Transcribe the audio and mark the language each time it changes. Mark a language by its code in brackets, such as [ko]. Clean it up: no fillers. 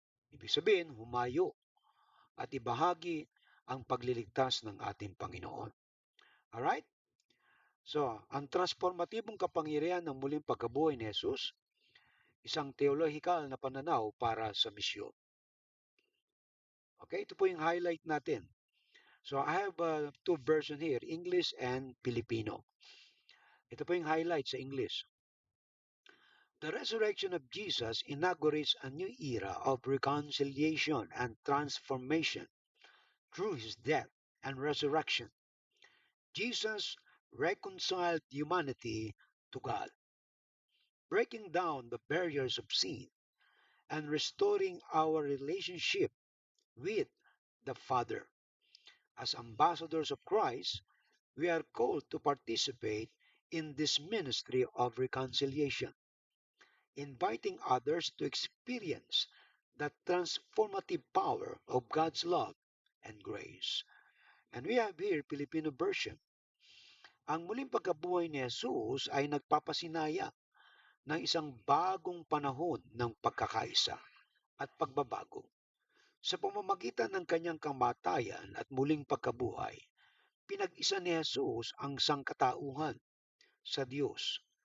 [tl] Ibig sabihin, humayo at ibahagi ang pagliligtas ng ating Panginoon. Alright? So, ang transformatibong kapangyarihan ng muling pagkabuhay ni Jesus, isang theological na pananaw para sa misyon. Okay, ito po yung highlight natin. [en] So, I have two versions here, English and Filipino. [tl] Ito po yung highlight sa English. [en] The resurrection of Jesus inaugurates a new era of reconciliation and transformation through his death and resurrection. Jesus reconciled humanity to God, breaking down the barriers of sin and restoring our relationship with the Father. As ambassadors of Christ, we are called to participate in this ministry of reconciliation, inviting others to experience the transformative power of God's love and grace. And we have here Filipino version. [tl] Ang muling pagkabuhay ni Jesus ay nagpapasinaya ng isang bagong panahon ng pagkakaisa at pagbabago. Sa pamamagitan ng kanyang kamatayan at muling pagkabuhay, pinag-isa ni Jesus ang sangkatauhan sa Diyos.